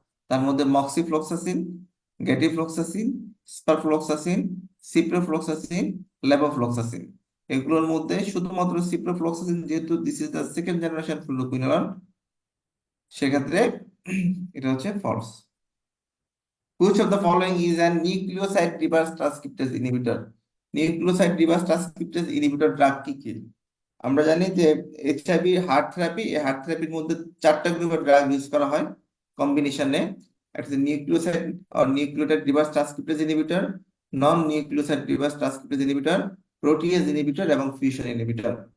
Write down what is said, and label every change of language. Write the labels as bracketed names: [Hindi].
[Bangla] তার মধ্যে moxifloxacin, গেটিফ্লক্সাসিন, স্পারফ্লক্সাসিন, ciprofloxacin, levofloxacin. এগুলোর মধ্যে শুধুমাত্র সিপ্রোফ্লক্সাসিন, যেহেতু [English] this is the second generation fluoroquinolone, [Bangla] সেক্ষেত্রে এটা হচ্ছে false. [English] Which of the following is a nucleoside reverse transcriptase inhibitor? [Bangla] Nucleoside reverse transcriptase inhibitor drug কি কি? আমরা জানি যে এইচআইভি হার্ট থেরাপি, এই হার্ট থেরাপির মধ্যে চারটা গ্রুপের ড্রাগ ইউজ করা হয় কম্বিনেশনে। একটা হচ্ছে নিউক্লিওসাইড আর নিউক্লিওটাইড রিভার্স ট্রান্সক্রিপ্টেজ ইনহিবিটর, নন nucleoside reverse transcriptase inhibitor, protease inhibitor এবং ফিউশন ইনহিবিটর।